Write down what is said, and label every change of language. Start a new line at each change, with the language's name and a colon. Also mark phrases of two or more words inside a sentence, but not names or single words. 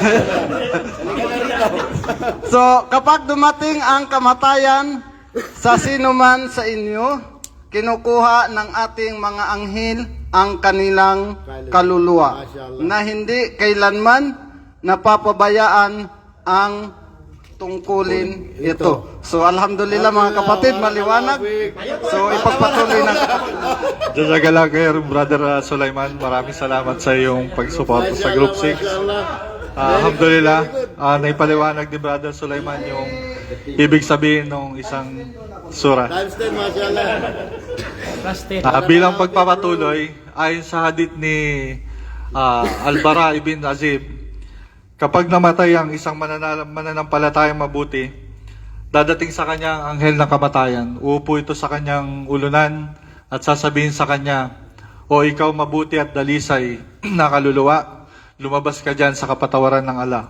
Filipino: So, kapag dumating ang kamatayan sa sino man sa inyo, kinukuha ng ating mga anghel ang kanilang kaluluwa na hindi kailanman napapabayaan ang tungkulin ito. So, alhamdulillah mga kapatid, maliwanag. So, ipagpatuloy na.
Arabic: جزاك الله خير,
Filipino: Brother Sulaiman. Maraming salamat sa iyong pagsuporta sa Group 6. Alhamdulillah, naipaliwanag ni Brother Sulaiman yung ibig sabihin ng isang surah.
English: Times 10, mashallah. Trusted.
Filipino: Bilang pagpapatuloy, ayon sa hadith ni Al-Bara ibn Azib, kapag namatay ang isang mananampalatayang mabuti, dadating sa kanya ang anghel ng kamatayan. Uupo ito sa kanyang ulunan at sasabihin sa kanya, "O ikaw mabuti at dalisay na kaluluwa, lumabas ka dyan sa kapatawaran ng Allah."